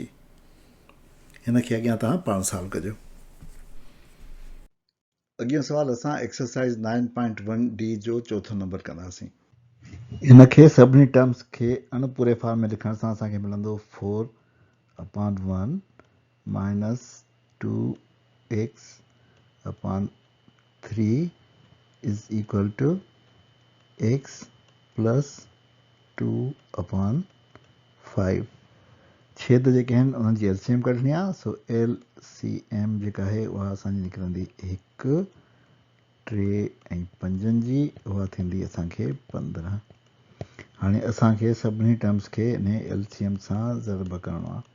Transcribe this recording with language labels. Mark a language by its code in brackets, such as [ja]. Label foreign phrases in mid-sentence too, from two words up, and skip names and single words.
[sd] हिन खे अॻियां तव्हां पाण सॉल्व कजो। अॻियो सवाल असां एक्सरसाइज़ 9.1D जो चोथों नंबर कंदासीं। हिन खे सभिनी टर्म्स खे अणपूरे फॉर्म में लिखण सां असांखे मिलंदो 4/1 -2x अपॉन 3 [en] is equal to [sd] x प्लस 2/5। छेद जेके आहिनि उन्हनि जी एलसीएम कढणी आहे। सो LCM जेका आहे उहा असांजी निकिरंदी 1 3 ऐं 5 जी, उहा थींदी असांखे 15। हाणे असांखे सभिनी टर्म्स खे इन एलसीएम सां ज़रब करिणो आहे।